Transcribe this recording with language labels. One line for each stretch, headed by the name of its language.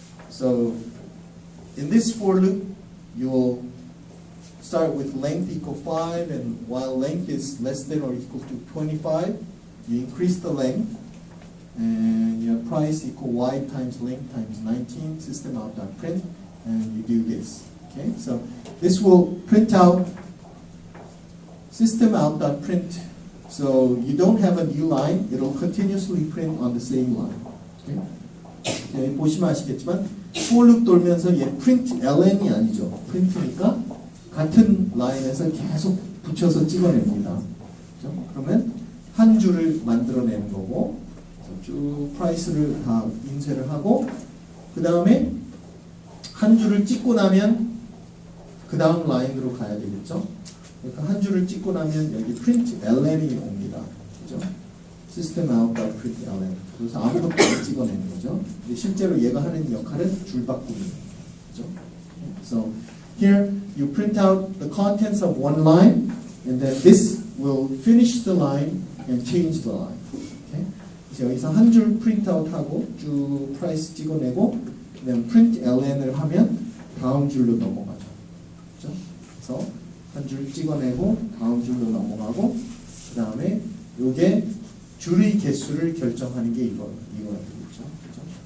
English: So in this for loop, you will start with length equal 5, and while length is less than or equal to 25, you increase the length, and you have price equal y times length times 19, system out dot print, and you do this. Okay, so this will print out system out dot print. So you don't have a new line; it'll continuously print on the same line.
Korean: Okay, okay, 보시면 아시겠지만 for loop 돌면서 얘 print ln이 아니죠. print니까 같은 라인에서 계속 붙여서 찍어냅니다. 그렇죠? 그러면 한 줄을 만들어내는 거고, 쭉 프라이스를 다 인쇄를 하고, 그 다음에 한 줄을 찍고 나면 그 다음 라인으로 가야 되겠죠. 그러니까 한 줄을 찍고 나면 여기 print ln이 옵니다. 그죠? system out print ln. 그래서 아무것도 안 찍어내는 거죠. 근데 실제로 얘가 하는 역할은 줄 바꾸는 거죠.
English: So here you print out the contents of one line, and then this will finish the line and change the line. Okay?
Korean: 그래서 여기서 한 줄 프린트아웃하고 쭉 프라이스 찍어내고, 그다음 print ln을 하면 다음 줄로 넘어가죠. 그렇죠? 그래서 한 줄 찍어내고 다음 줄로 넘어가고, 그 다음에 이게 줄의 개수를 결정하는 게 이거가 되겠죠. 그렇죠?